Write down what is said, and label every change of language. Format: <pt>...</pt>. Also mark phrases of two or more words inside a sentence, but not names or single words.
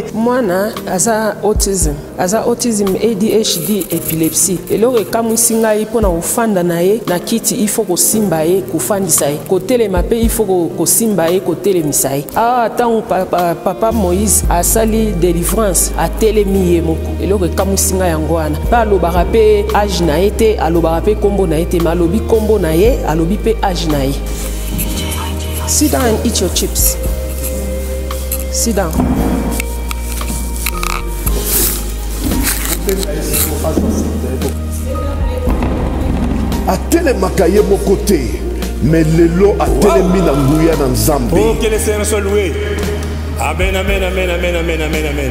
<ln>Mwana aza autism ADHD epilepsie eloko ekamwisi ngai mpona kofanda na ye na kiti ifo kosimba ye kofandisa ye kotelema mpe ifo kosimba ye kotelemisa ye awa ntango papa Moïse asali délivrance atelemi ye moko eloko ekamwisi ngai yango wana mpe alobaka mpe age na ye te alobaka mpe kombo na ye te ma alobi kombo na ye alobi pe age na ye.</ln> <en>Sit down and eat your chips. Sit down.</en> <ln>Atelemaka ye moko te mais lelo atelemi na nguya na Nzambe.</ln> <fr>Oh, que le Seigneur soit loué. Amen, amen, amen, amen, amen, amen, amen.</fr>